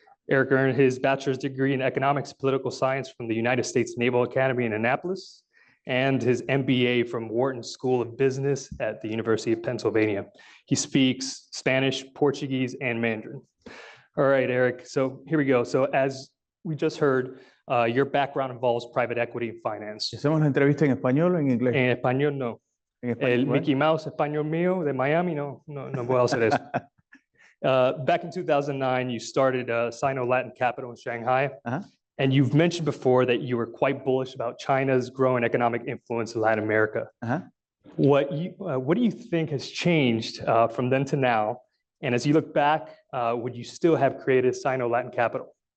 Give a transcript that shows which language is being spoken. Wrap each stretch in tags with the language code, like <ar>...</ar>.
<en>Erik earned his bachelor's degree in economics and political science from the United States Naval Academy in Annapolis and his MBA from Wharton School of Business at the University of Pennsylvania. He speaks Spanish, Portuguese, and Mandarin. All right, Erik, so here we go. So as we just heard, your background involves private equity and finance.</en> <es>¿Hacemos la entrevista en español o en inglés? En español no. En español, El bueno. Mickey Mouse español mío de Miami no puedo hacer eso.</es> <en>Back in 2009, you started SinoLatin Capital in Shanghai. And you've mentioned before that you were quite bullish about China's growing economic influence in Latin America. What do you think has changed from then to now? And as you look back, would you still have created SinoLatin Capital?</en>